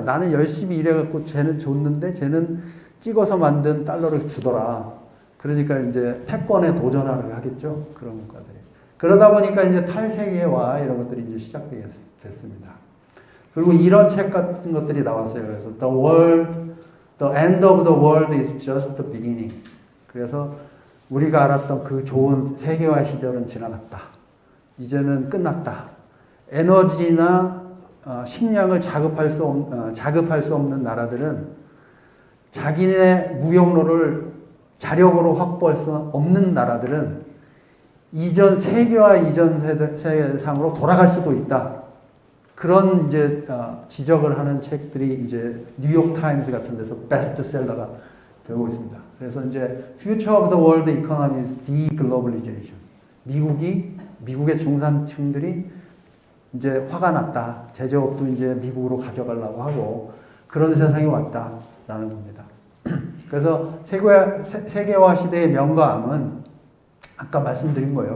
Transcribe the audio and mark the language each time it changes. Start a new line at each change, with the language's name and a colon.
Korean: 나는 열심히 일해갖고 쟤는 줬는데 쟤는 찍어서 만든 달러를 주더라. 그러니까 이제 패권에 도전하려 하겠죠. 그런 국가들이. 그러다 보니까 이제 탈세계화 이런 것들이 이제 시작됐습니다. 그리고 이런 책 같은 것들이 나왔어요. 그래서
English: The end of the world is just the beginning.
Korean: 그래서 우리가 알았던 그 좋은 세계화 시절은 지나갔다. 이제는 끝났다. 에너지나 식량을 자급할 수 없는 나라들은 자기네 무역로를 자력으로 확보할 수 없는 나라들은 세계화 이전 세상으로 돌아갈 수도 있다. 그런 이제 지적을 하는 책들이 이제 뉴욕 타임스 같은 데서 베스트셀러가 되고 있습니다. 그래서 이제
English: Future of the World Economy is Deglobalization.
Korean: 미국의 중산층들이 이제 화가 났다. 제조업도 이제 미국으로 가져가려고 하고 그런 세상이 왔다라는 겁니다. 그래서 세계화 시대의 명감은 아까 말씀드린 거예요.